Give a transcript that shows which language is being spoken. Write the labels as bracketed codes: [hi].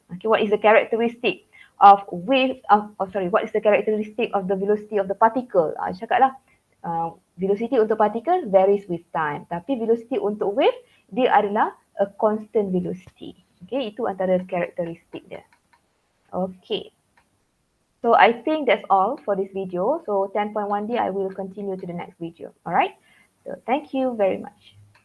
[en] Okay, what is the characteristic of wave? What is the characteristic of the velocity of the particle? [ms] Cakap lah, velocity untuk particle varies with time. Tapi velocity untuk wave, dia adalah a constant velocity. Okay, itu antara karakteristik dia. Okay. [en] So I think that's all for this video. So 10.1D, I will continue to the next video. All right. So thank you very much.